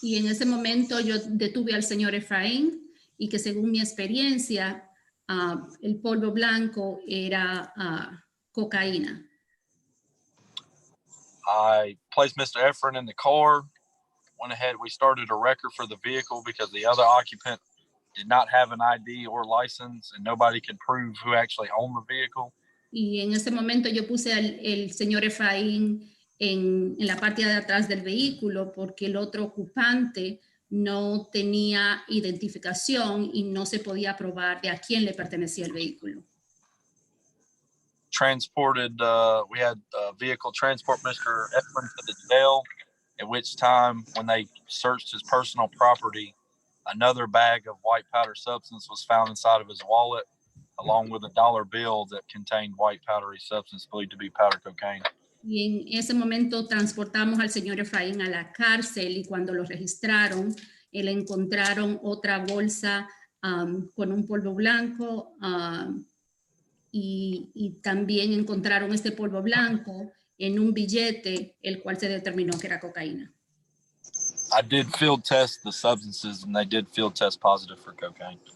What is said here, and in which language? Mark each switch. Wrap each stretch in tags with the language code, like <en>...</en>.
<es>Y en ese momento yo detuve al señor Efraín y que según mi experiencia, el polvo blanco era cocaína.</es> <en>I placed Mr. Efren in the car, went ahead, we started a record for the vehicle because the other occupant did not have an ID or license and nobody could prove who actually owned the vehicle.</en> <es>Y en ese momento yo puse el señor Efraín en la parte de atrás del vehículo porque el otro ocupante no tenía identificación y no se podía probar de a quién le pertenecía el vehículo.</es> <en>We had a vehicle transport Mr. Efren to the jail, at which time when they searched his personal property, another bag of white powder substance was found inside of his wallet, along with a dollar bill that contained white powdery substance believed to be powder cocaine.</en> <es>Y en ese momento transportamos al señor Efraín a la cárcel y cuando lo registraron, le encontraron otra bolsa con un polvo blanco y también encontraron este polvo blanco en un billete, el cual se determinó que era cocaína.</es> <en>I did field test the substances and they did field test positive for cocaine.</en>